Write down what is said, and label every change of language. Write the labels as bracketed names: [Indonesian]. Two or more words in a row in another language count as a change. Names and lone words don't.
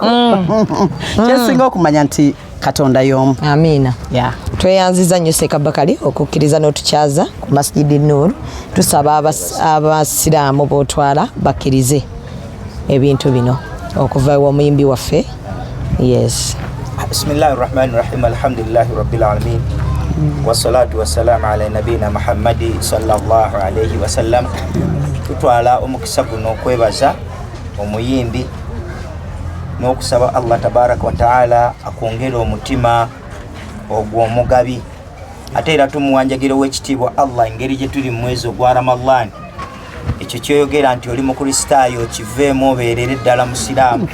[Ganda] Kyensinga okumanya nti Katonda y'omu. Amiina. Tweyanziza nnyo Seeka Bakali okukkiriza n'otukyaza ku Masjid Noor. Tusaba abasiraamu b'otwala bakkirize ebintu bino okuva omuyimbi waffe. Yes. [Arabic] بسم الله الرحمن الرحيم. الحمد لله رب العالمين. والصلاة والسلام على نبينا محمد صلى الله عليه وسلم. [Ganda] Tutwala omukisa guno okwebaza omuyimbi n'okusaba Allah [Arabic] tabaraka wa taala [Ganda] akwongera omutima ogw'omugabi. Ate era tumuwanjagira ow'ekitiibwa Allah engeri gye tuli mu mwezi ogwa Ramadhan. Ekyo kyoyogera nti oli mukristaayo kiveemu obeerere ddala musiraamu.